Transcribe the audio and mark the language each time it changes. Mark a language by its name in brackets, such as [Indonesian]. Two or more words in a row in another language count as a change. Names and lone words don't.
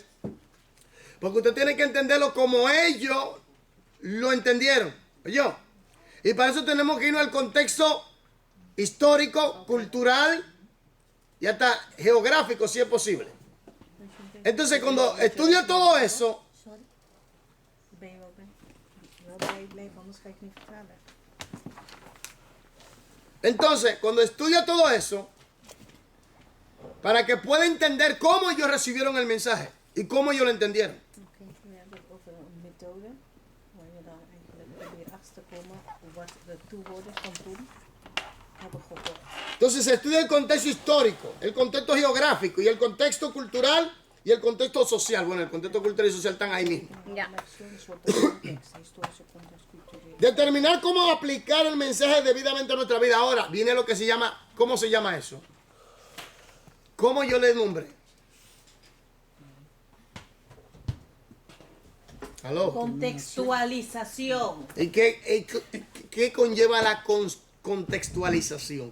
[Spanish] Porque usted tiene que entenderlo como ellos lo entendieron. ¿Oyó? Y para eso tenemos que irnos al contexto histórico, cultural y hasta geográfico, si es posible. Entonces, cuando estudia todo eso, [Dutch] Sorry. Ben je wel bij blijven, anders ga ik niet vertalen. [Spanish] entonces, cuando estudia todo eso, para que pueda entender cómo ellos recibieron el mensaje y cómo ellos lo entendieron. [Dutch] Oké, we hebben het over een methode waar je dan eigenlijk probeert achter te komen wat de toehoorders van toen hebben gehoord. [Spanish] Entonces se estudia el contexto histórico, el contexto geográfico y el contexto cultural y el contexto social. Bueno, el contexto cultural y social están ahí mismo. Ya. [Dutch] Een soort context, historische context, cultureel. [Spanish] Determinar cómo aplicar el mensaje debidamente a nuestra vida. Ahora viene lo que se llama, ¿cómo se llama eso? ¿Cómo yo le nombré? ¿Aló? Contextualización. ¿Y qué conlleva la contextualización?